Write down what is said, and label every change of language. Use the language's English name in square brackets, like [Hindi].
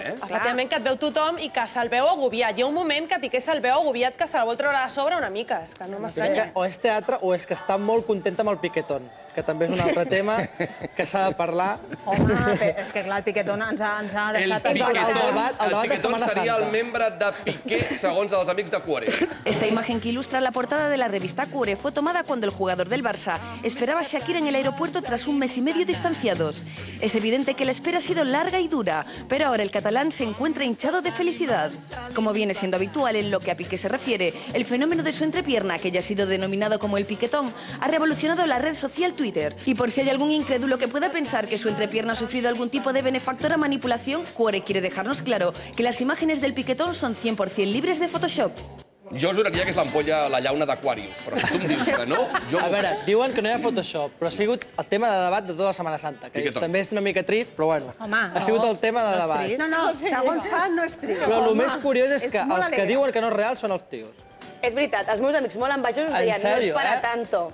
[Catalan] Sí, efectivament, que et veu tothom i que se'l veu agobiat. Hi ha un moment que Piqué se'l veu agobiat, que se la vol treure de sobre una mica. És que no m'estranya. O és teatre o és que està molt content amb el piquetón, que també és un altre tema que s'ha de parlar. Home, és que clar, el piquetón ens ha deixat... El piquetón seria el membre de Piqué, segons els amics de Cuore. [Spanish] Esta imagen que ilustra la portada de la revista Cuore fue tomada cuando el jugador del Barça esperaba a Shakira en el aeropuerto tras un mes y medio distanciados. Es evidente que la espera ha sido larga y dura, pero ahora el catalán se encuentra hinchado de felicidad. Como viene siendo habitual en lo que a Piqué se refiere, el fenómeno de su entrepierna, que ya ha sido denominado como el piquetón, ha revolucionado la red social Twitter. Y por si hay algún incrédulo que pueda pensar que su entrepierna ha sufrido algún tipo de benefactora manipulación, Cuore quiere dejarnos claro que las imágenes del piquetón son 100% libres de Photoshop. [Catalan] Jo juraria que és l'ampolla, la llauna d'Aquarius, però si tu em dius que no, jo... A veure, diuen que no hi ha Photoshop, però ha sigut el tema de debat de tota la Setmana Santa, que també és una mica trist, però bueno, ha sigut el tema de debat. No, segons fan no és trist. Però el més curiós és que els que diuen que no és real són els tios. És veritat, els meus amics molt envejosos deien no és para tanto.